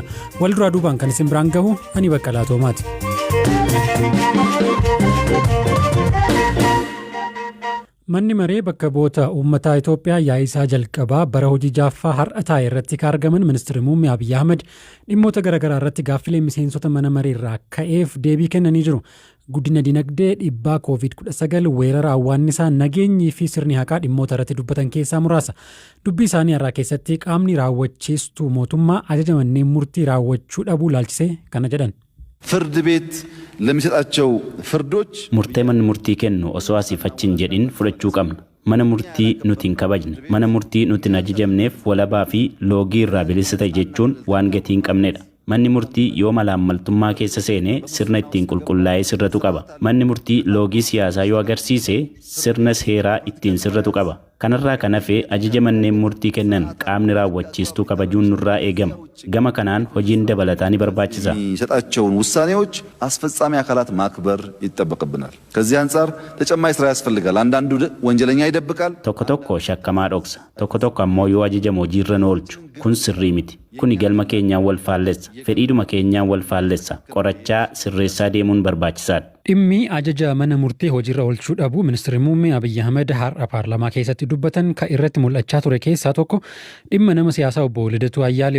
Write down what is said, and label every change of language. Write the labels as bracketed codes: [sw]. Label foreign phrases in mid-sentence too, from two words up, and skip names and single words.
[om] Wal duraa duubaan kan isin biraan gahu ani Baqqalaa Toomaati. Manni maree bakka bu'oota uummataa Itoophiyaa yaa'isaa jalqabaa bara hojii jaaffaa har'a taa'e irratti kan argaman ministeerri muummee Abiyyi Ahmed dhimmoota garaagaraa irratti gaaffilee miseensota mana maree irraa ka'eef deebii kennanii jiru. Guddina dinagdee, dhiibbaa COVID-19, weerara hawwaannisaa, nageenyii fi sirni haqaa dhimmoota irratti dubbatan keessaa muraasa. Dubbii isaanii irraa keessatti qaamni raawwachiistuu mootummaa ajaja manneen murtii raawwachuu dhabuu ilaalchisee kana jedhan. [am] ፍርድ ቤት ለሚሰጣቸው ፍርዶች [om] murtee manni murtii kennu osoo asiifachiin jedhin fudhachuu qabna. Mana murtii nuti hin kabajne, mana murtii nuti hin ajajamneef walabaa fi loogii irraa bilisa ta'e jechuun waan gatii hin qabnedha. Manni murtii yoo malaammaltummaa keessa seenee sirna ittiin qulqullaa'ee sirratu qaba. Manni murtii loogii siyaasaa yoo agarsiise sirna seeraa ittiin sirratu qaba. Kanarraa kan hafe ajaja manneen murtii kennan qaamni raawwachiistuu kabajuun nurraa eegama. Gama kanaan hojiin dabalataa ni barbaachisa. [am] የሚሰጣቸውን ውሳኔዎች አስፈጻሚ አካላት ማክበር ይጠበቅብናል። ከዚህ አንጻር ተጨማሪ ስራ ያስፈልጋል። አንዳንዱ ወንጀለኛ ይደብቃል። [om] Tokko tokko shakkamaa dhoksa. Tokko tokko ammoo yoo ajajamu hojiirra nu oolchu. Kun sirrii miti. Kuni galma keenyaan wal faallessa. Fedhiidhuma keenyaan wal faallessa. Qorachaa sirreessaa deemuun barbaachisaadha. Dhimmi ajaja mana murtii hojiirra oolchuu dhabuu ministeerri muummee Abiyyi Ahmed har'a paarlaamaa keessatti dubbatan kan irratti mul'achaa ture keessaa tokko dhimma nama siyaasaa obbo Lidatuu Ayyaaleewu.